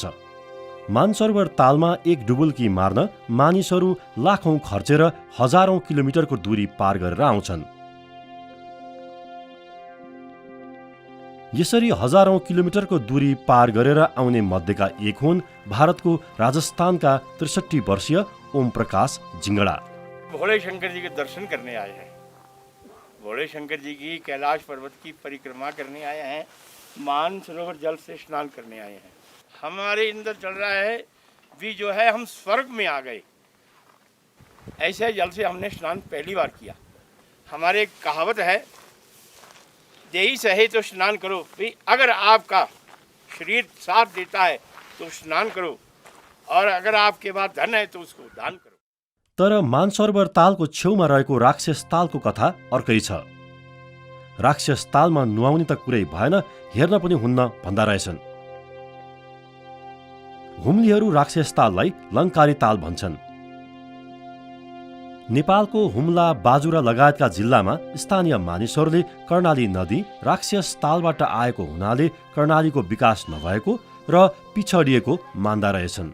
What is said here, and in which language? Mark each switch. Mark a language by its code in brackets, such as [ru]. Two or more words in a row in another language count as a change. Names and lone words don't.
[ne] मानसरोवर तालमा एक डुबुल्की मार्न मानिसहरू लाखौं खर्चेर हजारौं किलोमिटरको दूरी पार गरेर आउँछन्। यसरी हजारौं किलोमिटरको दूरी पार गरेर आउने मध्येका एक हुन् भारतको राजस्थानका 63 वर्षीय ओम प्रकाश जिंगड़ा। [hi] भोले शंकर जी के दर्शन करने आए हैं। भोले शंकर जी की कैलाश पर्वत की परिक्रमा करने आए हैं। मानसरोवर जल से स्नान करने आए हैं। हमारे अंदर चल रहा है भी जो है हम स्वर्ग में आ गए। ऐसे जल से हमने स्नान पहली बार किया। हमारे एक कहावत है, यही सहे तो स्नान करो। भाई अगर आपका शरीर साथ देता है तो स्नान करो, और अगर आपके पास धन है तो उसको दान करो। [ne] तर मानसरोवर तालको छेउमा रहेको राक्षस तालको कथा अर्कै छ। राक्षस तालमा नुहाउने त कुरै भएन, हेर्न पनि हुन्न भन्दा रहेछन्। हुम्लीहरू राक्षस ताललाई लङ्कारी ताल भन्छन्। नेपालको हुम्ला, बाजुरा लगायतका जिल्लामा स्थानीय मानिसहरूले कर्णाली नदी राक्षस तालबाट आएको हुनाले कर्णालीको विकास नभएको र पिछडिएको मान्दा रहेछन्।